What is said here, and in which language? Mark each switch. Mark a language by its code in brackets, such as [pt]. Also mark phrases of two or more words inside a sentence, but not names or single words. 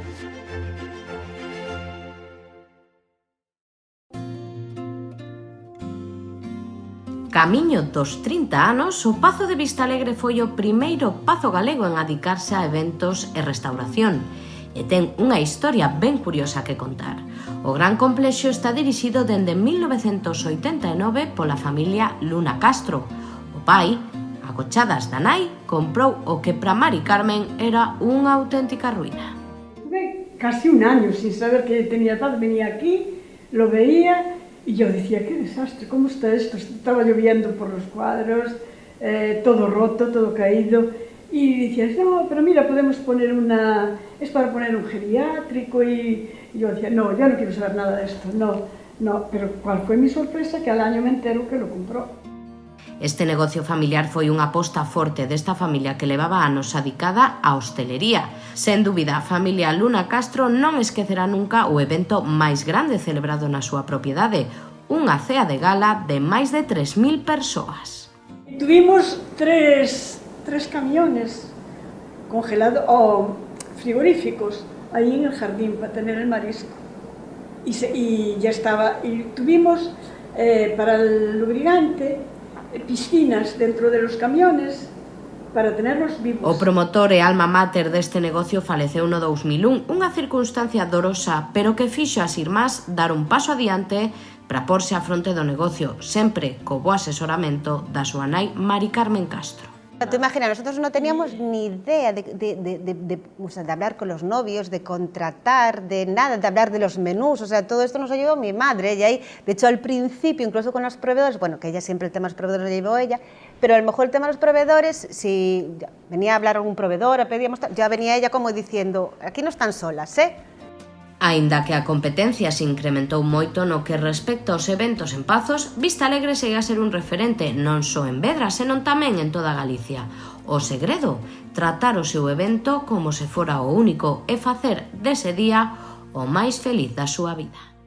[gl] Camiño dos 30 anos, o Pazo de Vistalegre foi o primeiro pazo galego en adicarse a eventos e restauración, e ten unha historia ben curiosa que contar. O gran complexo está dirixido dende 1989 pola familia Luna Castro. O pai, a cochadas da nai, comprou o que para Mari Carmen era unha auténtica ruína. [es] Tuve casi un año sin saber que tenía tal, venía aquí, lo veía. Y yo decía, qué desastre, ¿cómo está esto? Estaba lloviendo por los cuadros, todo roto, todo caído. Y decías, no, pero mira, podemos poner es para poner un geriátrico. Y yo decía, no, yo no quiero saber nada de esto, no. Pero ¿cuál fue mi sorpresa? Que al año me entero que lo compró. [gl] Este negocio familiar foi unha aposta forte desta familia que levaba anos adicada á hostelería. Sen dúbida, a familia Luna Castro non esquecerá nunca o evento máis grande celebrado na súa propiedade, unha cea de gala de máis de 3.000 persoas. [es] Tuvimos tres camiones congelados o frigoríficos ahí en el jardín para tener el marisco. Y ya estaba, y tuvimos para el lubricante piscinas dentro de los camiones para tenerlos vivos. [gl] O promotor e alma mater deste negocio faleceu no 2001, unha circunstancia dorosa, pero que fixo as irmás dar un paso adiante para porse á fronte do negocio, sempre co bo asesoramento da súa nai Mari Carmen Castro. [es] Tú imaginas, nosotros no teníamos ni idea de hablar con los novios, de contratar, de nada, de hablar de los menús, o sea, todo esto nos ayudó mi madre, ella ahí, de hecho al principio, incluso con los proveedores, bueno, que ella siempre el tema de los proveedores lo llevó ella, pero a lo mejor el tema de los proveedores, si venía a hablar algún proveedor, pedíamos, ya venía ella como diciendo, aquí no están solas, ¿eh? [gl] Aínda que a competencia se incrementou moito no que respecta aos eventos en Pazos, Vista Alegre segue a ser un referente non só en Vedra, senón tamén en toda Galicia. O segredo, tratar o seu evento como se fora o único e facer dese día o máis feliz da súa vida.